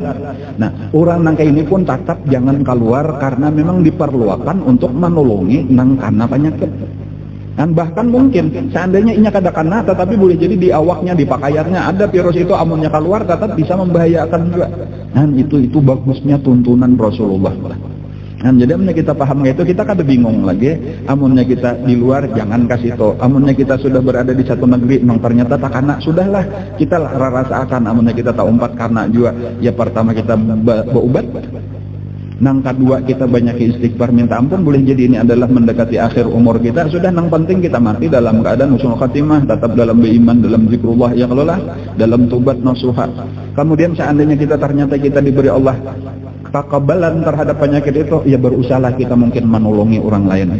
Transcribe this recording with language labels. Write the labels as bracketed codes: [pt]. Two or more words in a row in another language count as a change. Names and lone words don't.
[bjn] Nah, orang nang kayak ini pun tetap jangan keluar karena memang diperlukan untuk menolongi nang karena penyakit. Dan bahkan mungkin seandainya ini kada kena tetapi boleh jadi di awaknya, di pakaiannya ada virus itu amunnya keluar tetap bisa membahayakan juga. [id] Dan itu bagusnya tuntunan Rasulullah. [bjn] Dan jadi amunnya kita paham itu kita kada bingung lagi. Amunnya kita di luar jangan kasih itu. Amunnya kita sudah berada di satu negeri memang ternyata tak kena, sudahlah kita rasakan. Amunnya kita tak umpat karena juga ya pertama kita berobat. [id] Nang kedua kita banyak istighfar minta ampun, boleh jadi ini adalah mendekati akhir umur kita, sudah nang penting kita mati dalam keadaan husnul khatimah, tetap dalam beriman, dalam zikrullah ya Allah, dalam tobat nasuha. Kemudian seandainya kita ternyata kita diberi Allah kekebalan terhadap penyakit itu, ya berusahalah kita mungkin menolongi orang lain.